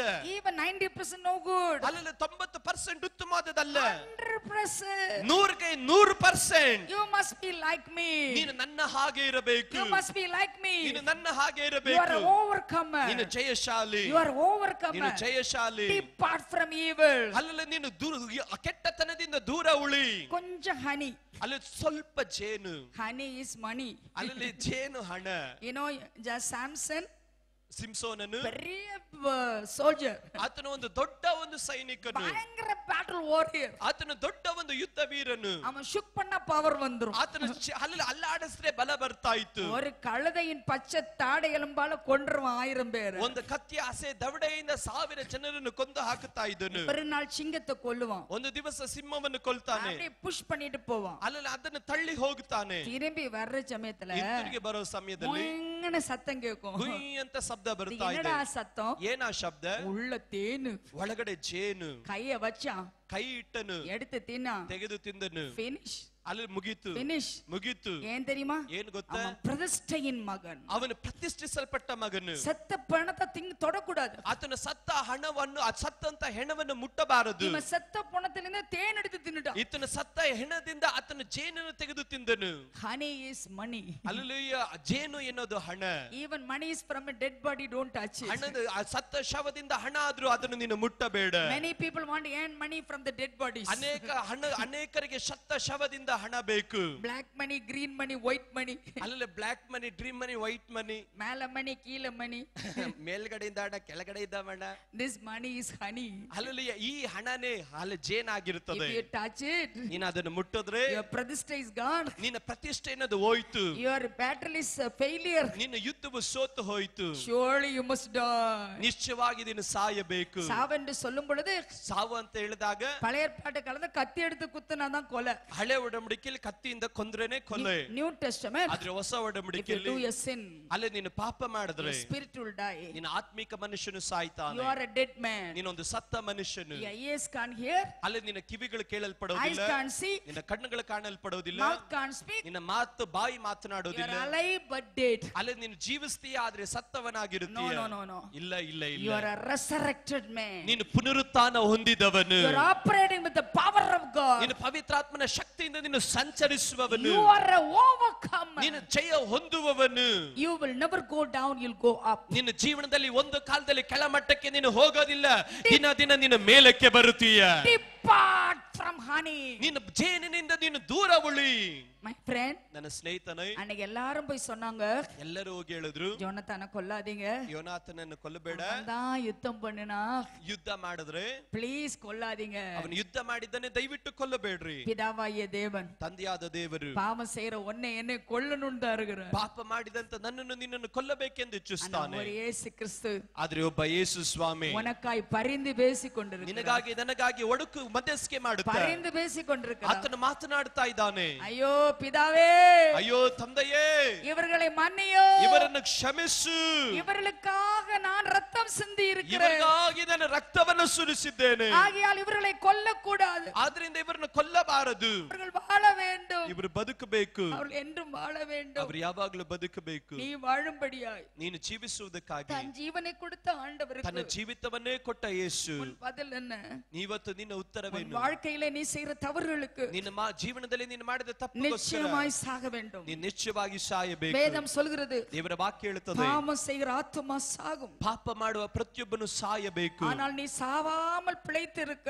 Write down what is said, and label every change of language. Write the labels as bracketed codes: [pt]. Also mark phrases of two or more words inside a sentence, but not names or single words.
[en] Even 90% no good. [kn] ಅಲ್ಲಲ್ಲಿ 90% ಉತ್ತಮವಾದದಲ್ಲ, 100%. 100ಕ್ಕೆ 100%. [en] You must be like me. [kn] ನೀನು ನನ್ನ ಹಾಗೆ ಇರಬೇಕು. [en] You must be like me. [kn] ನೀನು ನನ್ನ ಹಾಗೆ [en] You are [kn] ಇರಬೇಕು. [en] an overcomer. [kn] ನೀನು ಜಯಶಾಲಿ, [en] You are overcomer. [kn] ನೀನು ಜಯಶಾಲಿ. [en] Depart from evil. [kn] ಅಲ್ಲಲ್ಲಿ ನೀನು ಕೆಟ್ಟತನದಿಂದ ದೂರ ಉಳಿ. [ta] கொஞ்சம் honey. [kn] ಅಲ್ಲಿ ಸ್ವಲ್ಪ ಜೇನು, [en] Honey is money. [kn] ಅಲ್ಲಿ ಜೇನು ಹಣ. [en] You know, just Samson, [kn] ಸಿಂಸೋನನು [ta] பெரிய soldier. [kn] ಆತನು ಒಂದು ದೊಡ್ಡ ಒಂದು ಸೈನಿಕನು, [ta] பயங்கர [en] battle warrior. [kn] ಆತನು ದೊಡ್ಡ ಒಂದು ಯುದ್ಧ ವೀರನು. [ta] அவன் ஷுக் பண்ண பவர் வந்துரும். [kn] ಆತನು ಅಲ್ಲಿ ಅಲ್ಲಾಡಿಸಿದ್ರೆ ಬಲ ಬರ್ತಾ ಇತ್ತು. [ta] ஒரு கழுதையின் பச்சை தாடை எலும்பால கொன்றுவான் 1000 பேர். [kn] ಒಂದು ಕತ್ತಿಯ ಹಸೆ ದವಡೆಯಿಂದ 1000 ಜನರನ್ನು ಕೊಂದು ಹಾಕುತ್ತಾ ಇದ್ದನು. [ta] ஒரு நாள் சிங்கத்தை கொல்லுவான். [kn] ಒಂದು ದಿವಸ ಸಿಂಹವನ್ನು ಕೊಲ್ತಾನೆ, [ta] அப்படியே புஷ் பண்ணிட்டு போவான். [kn] ಅಲ್ಲಿ ಅದನ್ನು ತಳ್ಳಿ ಹೋಗುತ್ತಾನೆ. [ta] திரும்பி வர்ற சமயத்துல [kn] ಹಿಂದಿರುಗಿ ಬರೋ ಸಮಯದಲ್ಲಿ [ta] முங்கன சத்தம் கேட்கும். [kn] ಗುಯ್ ಅಂತ ಶಬ್ದ ಬರ್ತಾ ಇದೆ. [ta] என்னடா சத்தம்? [kn] ಏನಾ ಶಬ್ದ? [ta] உள்ள தேனு. [kn] ಒಳಗಡೆ ಜೇನು. [ta] கைய வச்சான், [kn] ಕೈ ಇಟ್ಟನು, [ta] எடுத்து தின்னா, [kn] ತೆಗೆದು ತಿಂದನು. [en] finish. [kn] ಅಲ್ಲಿ ಮುಗೀತು, [en] finish. [kn] ಮುಗೀತು. [ta] ஏன் தெரியுமா? [kn] ಏನ್ ಗೊತ್ತಾ? [ta] அவன் பிரதிஷ்டையின் மகன். [kn] ಅವನು ಪ್ರತಿಷ್ಠಿಸಲ್ಪಟ್ಟ ಮಗನು. [ta] செத்த பணத்தை தொடக்கூடாது. [kn] ಆತನ ಸತ್ತ ಹಣವನ್ನು, ಸತ್ತಂತ ಹೆಣವನ್ನು ಮುಟ್ಟಬಾರದು. [ta] இவன் செத்த பணத்திலிருந்து தேன் எடுத்து தின்னுட்டான். [kn] ಈತನ ಸತ್ತ ಹೆಣದಿಂದ ಆತನ ಜೇನನ್ನು ತೆಗೆದು ತಿಂದನು. [en] Honey is money. [kn] ಅಲ್ಲೂಯ, ಜೇನು ಎನ್ನೋದು ಹಣ. [en] Even money is from a dead body, don't touch it. [kn] ಹಣದ ಸತ್ತ ಶವದಿಂದ ಹಣ ಆದ್ರೂ ಅದನ್ನು ನೀನು ಮುಟ್ಟಬೇಡ. [en] Many people want to earn money from the dead bodies. [kn] ಅನೇಕರಿಗೆ ಸತ್ತ ಶವದಿಂದ ಹಣ ಬೇಕು. [en] Black money, green money, white money. ಅಲ್ಲಲ್ಲಿ black money, dream money, white money, [ta] மேல மணி கீழே மணி. [kn] ಮೇಲ್ಗಡೆಯಿಂದ ಹಣ, ಕೆಳಗಡೆ ಇದ್ದ ಹಣ. [en] This money is honey. [kn] ಹಲ್ಲೆಲೂಯಾ. ಈ ಹಣನೇ ಅಲ್ಲಿ ಜೇನಾಗಿರುತ್ತದೆ. [en] If you touch it, [kn] ನೀನು ಅದನ್ನು ಮುಟ್ಟಿದ್ರೆ [en] your ಪ್ರತಿಷ್ಠೆ is gone. [kn] ನಿನ್ನ ಪ್ರತಿಷ್ಠೆ ಅನ್ನೋದು ಹೋಯ್ತು. [en] Your battle is a failure. [kn] ನಿನ್ನ ಯುದ್ಧವು ಸೋತು ಹೋಯ್ತು. [en] Surely you must die. [kn] ನಿಶ್ಚಯವಾಗಿ ನೀನು ಸಾಯಬೇಕು. [ta] சாவென்று சொல்லும் பொழுது [kn] ಸಾವು ಅಂತ ಹೇಳಿದಾಗ [ta] பழைய ஏற்பாட்டு காலத்துல கத்தி எடுத்து குத்துனாதான் கொலை. [kn] ಹಳೆ ಒಡಂಬಡಿಕೆಯಲ್ಲಿ ಕತ್ತಿಯಿಂದ ಕೊಂದ್ರೇನೆ ಕೊಲೆ. [en] New Testament, [kn] ಆದ್ರೆ ಹೊಸ [en] if you [kn] ಒಡಂಬಡಿಕೆಯಲ್ಲಿ [en] do a sin, [kn] ಅಲ್ಲಿ ನೀನು ಪಾಪ ಮಾಡಿದ್ರೆ [en] your spirit will die. [kn] ನಿನ್ನ ಆತ್ಮಿಕ ಮನುಷ್ಯನು [en] You [kn] ಸಾಯ್ತಾನೆ. [en] are a dead man. [kn] ನೀನೊಂದು ಸತ್ತ ಮನುಷ್ಯನು. [en] Your ears can't hear, [kn] ಅಲ್ಲಿ ನಿನ್ನ ಕಿವಿಗಳು [en] eyes [kn] ಕೇಳಲ್ಪಡೋದಿಲ್ಲ, [en] can't see, [kn] ನಿನ್ನ ಕಣ್ಣುಗಳು ಕಾಣಲ್ಪಡೋದಿಲ್ಲ, [en] mouth can't speak. [kn] ನಿನ್ನ ಮಾತು ಬಾಯಿ [en] You [kn] ಮಾತನಾಡೋದಿಲ್ಲ. [en] are alive but dead. [kn] ಅಲ್ಲಿ ನೀನು ಜೀವಿಸ್ತೀಯ ಆದ್ರೆ ಸತ್ತವನಾಗಿರುತ್ತೀಯ. [en] No, no, no, no. [kn] ಇಲ್ಲ ಇಲ್ಲ [en] You [kn] ಇಲ್ಲ. [en] are a resurrected man. [kn] ನೀನು ಪುನರುತ್ಥಾನ ಹೊಂದಿದವನು. [en] You are operating with the power of God. [kn] ನೀನು ಪವಿತ್ರಾತ್ಮನ ಶಕ್ತಿಯಿಂದ ನೀನು ಸಂಚರಿಸುವವನು. [en] You are a overcomer. [kn] ನೀನು ಜಯ ಹೊಂದುವವನು. [en] You will never go down, you'll go up. [kn] ನಿನ್ನ ಜೀವನದಲ್ಲಿ ಒಂದು ಕಾಲದಲ್ಲಿ ಕೆಳಮಟ್ಟಕ್ಕೆ ನೀನು ಹೋಗೋದಿಲ್ಲ, ದಿನ ದಿನ ನೀನು ಮೇಲಕ್ಕೆ ಬರುತ್ತೀಯ. [en] Depart from honey. [kn] ನೀನು ಜೇನಿನಿಂದ ನೀನು ದೂರ ಉಳಿ. [en] My friend, [kn] ನನ್ನ ಸ್ನೇಹಿತನೇ, [ta] அன்னைக்கு எல்லாரும் போய் சொன்னாங்க, [kn] ಎಲ್ಲರೂ ಹೋಗಿ ಹೇಳಿದ್ರು, [ta] ஜோனத்தான கொல்லாதீங்க, [kn] ಯೋನಾಥನನ್ನು ಕೊಲ್ಲಬೇಡ. [ta] அவன் தான் யுத்தம் பண்ணினா, [kn] ಯುದ್ಧ ಮಾಡಿದ್ರೆ [ta] ಪ್ಲೀಸ್ கொல்லாதீங்க. [kn] ಅವನು ಯುದ್ಧ ಮಾಡಿದ್ದಾನೆ, ದಯವಿಟ್ಟು ಕೊಲ್ಲಬೇಡ್ರಿ. [ta] பிதாவாகிய தேவன் [kn] ತಂದೆಯಾದ ದೇವರು [ta] பாவம் செய்யற ஒன்னை என்னை கொல்லணும்னு தான் இருக்கிறார். [kn] ಪಾಪ ಮಾಡಿದಂತ ನನ್ನನ್ನು ನಿನ್ನನ್ನು ಕೊಲ್ಲಬೇಕೆಂದು [ta] ஆனா [kn] ಇಚ್ಛಿಸ್ತಾನೆ. [ta] ஒரு இயேசு கிறிஸ்து [kn] ಆದ್ರೆ ಒಬ್ಬ ಯೇಸು ಸ್ವಾಮಿ [ta] உனக்காய் பரிந்து பேசிக் கொண்டிருக்கிறார். [kn] ನಿನಗಾಗಿ ನನಗಾಗಿ ಒಡಕು ಮಧ್ಯಸ್ಥಿಕೆ ಮಾಡುತ್ತಾ [ta] பரிந்து பேசிக் கொண்டிருக்கிறார். [kn] ಆತನು ಮಾತನಾಡ್ತಾ ಇದ್ದಾನೆ. [ta] ஐயೋ பிதாவே, [kn] ಅಯ್ಯೋ ತಂದೆಯೇ, [ta] இவர்களை மன்னியோ, [kn] ಇವರನ್ನು ಕ್ಷಮಿಸು. [ta] இவர்களுக்காக நான் ரத்தம் சிந்தி இருக்கிறேன். [kn] ಇವರಿಗಾಗಿ ನಾನು ರಕ್ತವನ್ನು ಸುರಿಸಿದ್ದೇನೆ. [ta] ஆகையால் இவர்களை கொல்லக்கூடாது. [kn] ಆದ್ರಿಂದ ಇವರನ್ನು ಕೊಲ್ಲಬಾರದು. [ta] அவர்கள் வாழ வேண்டும். [kn] ಇವರು ಬದುಕಬೇಕು. [ta] அவர்கள் என்றும் வாழ வேண்டும். [kn] ಅವರು ಯಾವಾಗಲೂ ಬದುಕಬೇಕು. [ta] நீ வாழும்படியாய் [kn] ನೀನು ಜೀವಿಸುವುದಕ್ಕಾಗಿ [ta] தன் ஜீவனை கொடுத்த [kn] ತನ್ನ [ta] ஆண்டவருக்கு [kn] ಜೀವಿತವನ್ನೇ ಕೊಟ್ಟ ಯೇಸು. [ta] உன் பதில் என்ன? [kn] ಇವತ್ತು ನಿನ್ನ [ta] உன் [kn] ಉತ್ತರವೇನು? [ta] வாழ்க்கையில நீ செய்யற தவறுகளுக்கு [kn] ನಿನ್ನ ಜೀವನದಲ್ಲಿ ನೀನು ಮಾಡಿದ ತಪ್ಪುಗೋಸ್ಕರ [ta] நிச்சயமாய் சாக வேண்டும். [kn] ನೀನು ನಿಶ್ಚಯವಾಗಿ ಸಾಯಬೇಕು. [ta] வேதம் சொல்கிறது, [kn] ದೇವರ ವಾಕ್ಯ ಹೇಳುತ್ತದೆ, [ta] பாவம் செய்கிற ஆத்துமா சாகும், [kn] ಪಾಪ ಮಾಡುವ ಪ್ರತಿಯೊಬ್ಬನು ಸಾಯಬೇಕು. [ta] ஆனால் நீ சாவாமல் பிழைத்து இருக்க.